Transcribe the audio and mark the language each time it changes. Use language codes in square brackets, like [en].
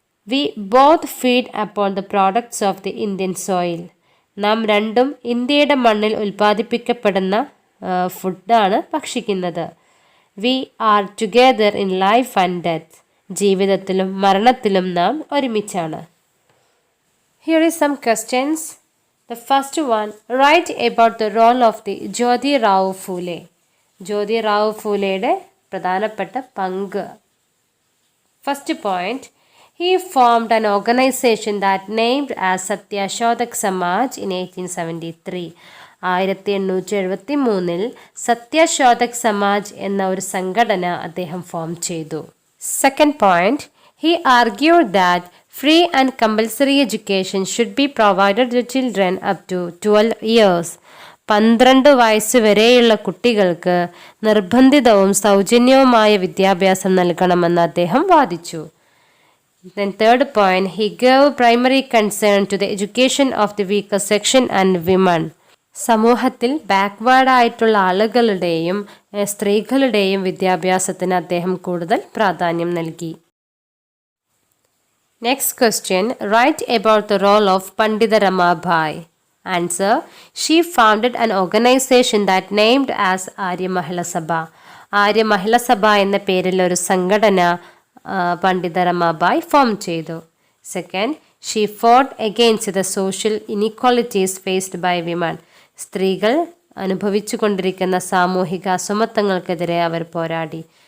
[en] We both feed upon the products of the Indian soil. [ml] നാം രണ്ടും ഇന്ത്യയുടെ മണ്ണിൽ ഉൽപ്പാദിപ്പിക്കപ്പെടുന്ന ഫുഡാണ് ഭക്ഷിക്കുന്നത്. [en] We are together in life and death. [ml] ജീവിതത്തിലും മരണത്തിലും നാം ഒരുമിച്ചാണ്. [en] Here is some questions. The first one, write about the role of the Jyoti Rao Phule. [ml] ജ്യോതി റാവു ഫൂലെയുടെ പ്രധാനപ്പെട്ട പങ്ക്. [en] First point, he formed an organization that named as Satyashodak Samaj in 1873. [ml] 1873 Satyashodhak Samaj എന്ന ഒരു സംഘടന അദ്ദേഹം ഫോം ചെയ്തു. [en] Second point, he argued that free and compulsory education should be provided to children up to 12 years. [ml] 12 വയസ്സ് വരെയുള്ള കുട്ടികൾക്ക് നിർബന്ധിതവും സൗജന്യവുമായ വിദ്യാഭ്യാസം നൽകണമെന്ന് അദ്ദേഹം വാദിച്ചു. [en] Then third point, he gave primary concern to the education of the weaker section and women. [ml] സമൂഹത്തിൽ backward ആയിട്ടുള്ള ആളുകളുടെയും സ്ത്രീകളുടെയും വിദ്യാഭ്യാസത്തിന് അദ്ദേഹം കൂടുതൽ പ്രാധാന്യം നൽകി. [en] Next question, write about the role of Pandita Ramabai. Answer, she founded an organization that named as Arya Mahila Sabha. [ml] Arya മഹിള സഭ എന്ന പേരിൽ ഒരു സംഘടന പണ്ഡിത രമാബായ് ഫോം ചെയ്തു. [en] Second, she fought against the social inequalities faced by women. [ml] സ്ത്രീകൾ അനുഭവിച്ചു കൊണ്ടിരിക്കുന്ന സാമൂഹിക അസമത്വങ്ങൾക്കെതിരെ അവർ പോരാടി.